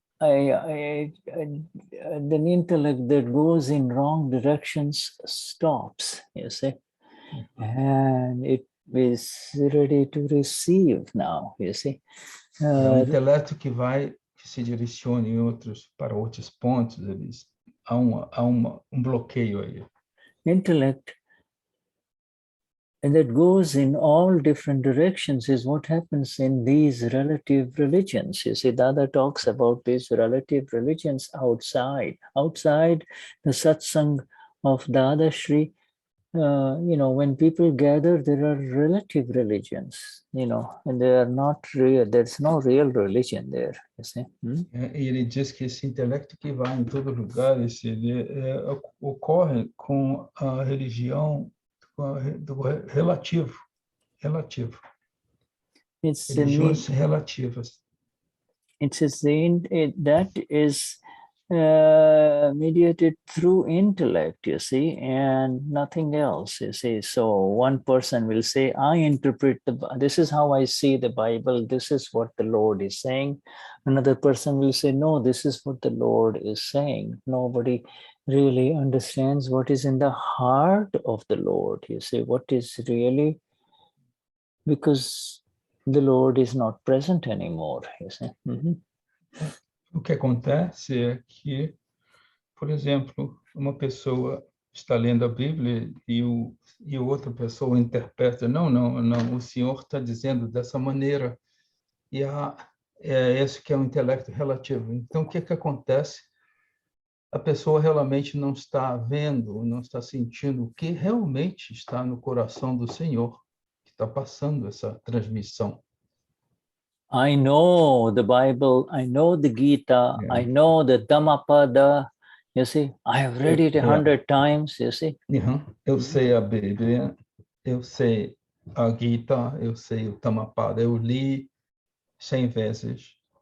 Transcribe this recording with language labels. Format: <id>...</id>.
<en>The intellect that goes in wrong directions stops, you see, and it is ready to receive now, you see.</en> <pt>Intelecto que se direciona para outros pontos, há bloqueio aí.</pt> <en>Intellect and that goes in all different directions is what happens in these relative religions. You see, Dada talks about these relative religions outside the satsang of Dadashri. When people gather, there are relative religions, and they are not real. There's no real religion there, you see.</en> <pt>E ele diz que esse intelecto que vai em todo lugar, ocorre com a religião do relativo. Religiões relativas.</pt> <en>It says that is mediated through intellect, you see, and nothing else, you see. So one person will say, I interpret this is how I see the Bible, this is what the Lord is saying. Another person will say, no, this is what the Lord is saying. Nobody really understands what is in the heart of the Lord, you see, what is really, because the Lord is not present anymore, you see.</en> <pt>O que acontece é que, por exemplo, uma pessoa está lendo a Bíblia e outra pessoa interpreta, não, o Senhor está dizendo dessa maneira. E esse que é o intelecto relativo. Então, o que acontece? A pessoa realmente não está vendo, não está sentindo o que realmente está no coração do Senhor, que está passando essa transmissão.</pt> <en>I know the Bible, I know the Gita, Yeah. I know the Dhammapada. You see, I have read it 100 times, you see.</en> <pt>Eu sei a Bíblia, eu sei a Gita, eu sei o Dhammapada, eu li 100 vezes.</pt>